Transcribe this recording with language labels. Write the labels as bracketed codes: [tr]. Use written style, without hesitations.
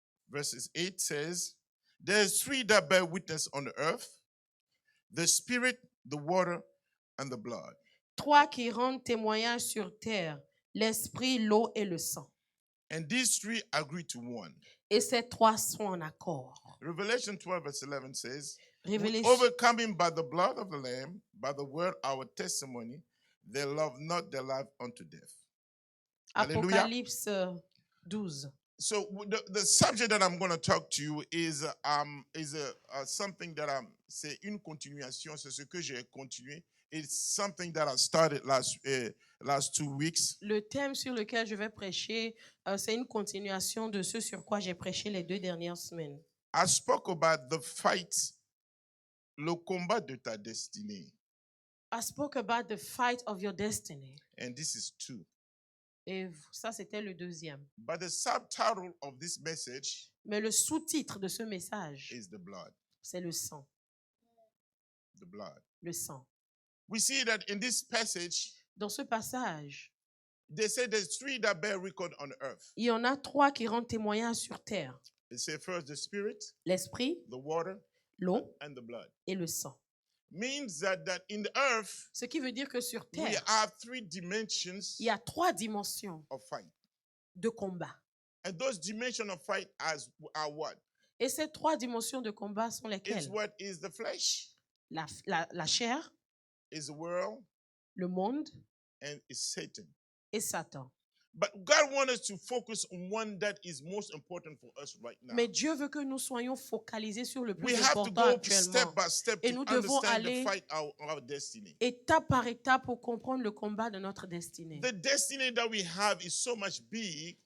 [en] Verses 8 says, there's 3 that bear witness on the earth, the Spirit, the water, and the blood. [fr] 3 qui rendent témoignage sur terre, l'esprit, l'eau et le sang. [en] And these 3 agree to one. [fr] Et ces 3 sont en accord. [en] Revelation 12 verse 11 says, overcoming by the blood of the Lamb, by the word our testimony, they love not their life unto death. [fr] Apocalypse 12. [en] So the subject that I'm going to talk to you is something that I'm [fr] c'est une continuation, c'est ce que j'ai continué. [en] It's something that I started last 2 weeks. [fr] Le thème sur lequel je vais prêcher, c'est une continuation de ce sur quoi j'ai prêché les 2 dernières semaines. [en] I spoke about the fight, [fr] le combat de ta destinée. [en] I spoke about the fight of your destiny. And this is 2. [fr] Et ça, c'était le 2e. [en] But the subtitle of this message, [fr] mais le sous-titre de ce message, [en] is the blood. [fr] C'est le sang. [en] The blood. [fr] Le sang. [en] We see that in this passage, [fr] dans ce passage, [en] They say there's three that bear record on earth. [fr] Il y en a trois qui rendent témoignage sur terre. [en] They say first the spirit, [fr] L'esprit, [en] the water, [fr] l'eau [en] and the blood. [fr] et le sang. [en] Means that in the earth, [fr] Ce qui veut dire que sur [en] we [fr] terre, [en] have three dimensions [fr] il y a trois dimensions [en] of fight. [fr] de combat. [en] And those dimensions of fight are what? [fr] Et ces trois dimensions de combat sont [en] Is [fr] lesquelles? [en] what is the flesh, [fr] La chair, [en] is the world, [fr] le monde [en] and is Satan. [fr] et Satan. [en] But God wants us to focus on one that is most important for us right now. [fr] Mais Dieu veut que nous soyons focalisés sur le plus [en] We have to [fr] important [en] go [fr] actuellement. [en] step by step [fr] Et [en] to [fr] nous devons [en] understand [fr] aller [en] the fight our destiny. [fr] Étape par étape pour comprendre le combat de notre destinée. [en] The destiny that we have is so much big,